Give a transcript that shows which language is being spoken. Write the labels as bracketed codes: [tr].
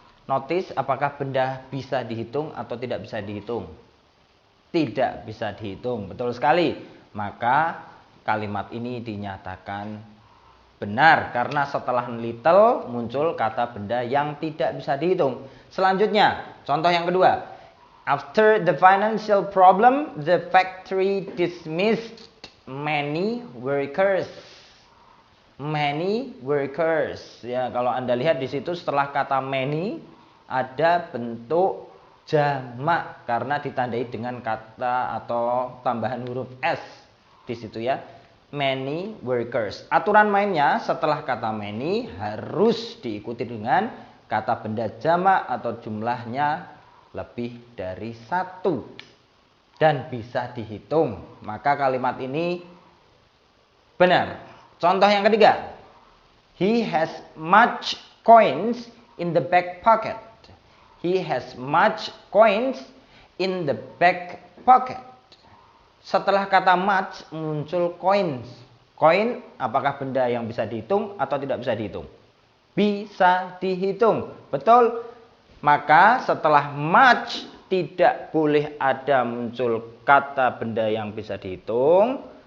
[id] Notice apakah benda bisa dihitung atau tidak bisa dihitung? Tidak bisa dihitung, betul sekali. Maka kalimat ini dinyatakan benar karena setelah little muncul kata benda yang tidak bisa dihitung. Selanjutnya, contoh yang kedua. [en] After the financial problem, the factory dismissed many workers. Many workers. [id] Ya, kalau Anda lihat di situ setelah kata many ada bentuk jamak karena ditandai dengan kata atau tambahan huruf s di situ ya. [en] Many workers. [id] Aturan mainnya setelah kata many harus diikuti dengan kata benda jamak atau jumlahnya lebih dari satu dan bisa dihitung. Maka kalimat ini benar. Contoh yang ketiga. [en] He has much coins in the back pocket. He has much coins in the back pocket. [id] Setelah kata much muncul coins. Coin apakah benda yang bisa dihitung atau tidak bisa dihitung? Bisa dihitung. Betul? Maka setelah much tidak boleh ada muncul kata benda yang bisa dihitung.